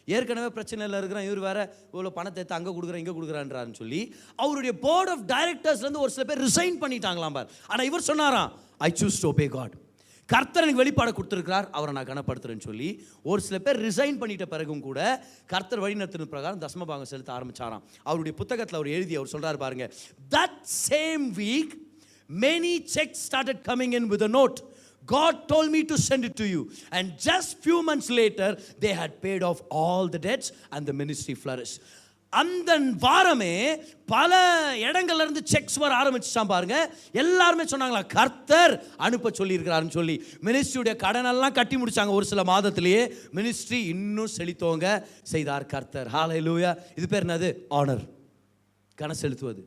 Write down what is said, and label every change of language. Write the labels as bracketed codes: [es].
[ta] ஏற்கனவே பிரச்சனையில் இருக்கிறேன், இவர் வேறு இவ்வளோ பணத்தை எடுத்து அங்கே கொடுக்குறேன் இங்கே கொடுக்குறான்றான்னு சொல்லி அவருடைய போர்ட் ஆஃப் டைரக்டர்ஸ்லேருந்து ஒரு சில பேர் ரிசைன் பண்ணிட்டாங்களாம் பார். ஆனால் இவர் சொன்னாராம், [en] I choose to obey God. [ta] கர்த்தர் எனக்கு வெளிப்பாடு கொடுத்துருக்கிறார், அவரை நான் கனப்படுத்துறேன்னு சொல்லி ஒரு சில பேர் ரிசைன் பண்ணிட்ட பிறகும் கூட கர்த்தர் வழிநடத்தின பிரகாரம் தசம பாகம் செலுத்த ஆரம்பிச்சாராம். அவருடைய புத்தகத்தில் அவர் எழுதி அவர் சொல்றாரு பாருங்க, [en] that same week many checks started coming in with a note, God told me to send it to you. And just few months later, they had paid off all the debts and the ministry flourished. [ta] அந்த வாரமே பல இடங்கள்ல இருந்து sex வர ஆரம்பிச்சுட்டான் பாருங்க. எல்லாருமே சொன்னாங்களா, கர்த்தர் அனுப்ப சொல்லி இருக்கிறாருன்னு சொல்லி மினிஸ்ட்ரியுடைய கடனெல்லாம் கட்டி முடிச்சாங்க. ஒரு சில மாதத்திலேயே மினிஸ்ட்ரி இன்னும் செழித்தோங்க செய்தார் கர்த்தர். ஹல்லேலூயா. இது பேர் என்னது? ஆனர். கன செலுத்துவது.